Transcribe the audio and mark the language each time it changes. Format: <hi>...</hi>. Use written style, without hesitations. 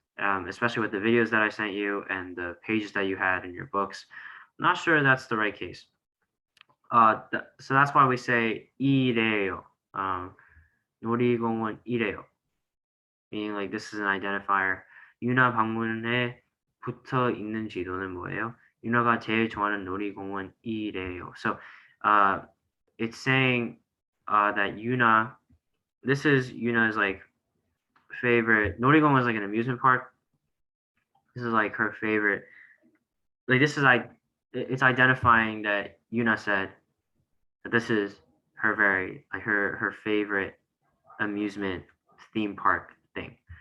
<en>especially with the videos that I sent you and the pages that you had in your books. I'm not sure that's the right case. So that's why we say 이래요.</en> <ko>놀이공원 이래요.</ko> <en>Meaning like this is an identifier.</en> <ko>유나 방문에 붙어 있는 지도는 뭐예요? 유나가 제일 좋아하는 놀이공원이래요.</ko> <en>So it's saying that Yuna, this is Yuna's like favorite. 놀이공원 is like an amusement park. This is like her favorite. Like this is like it's identifying that Yuna said that this is her very like her favorite amusement theme park thing.</en>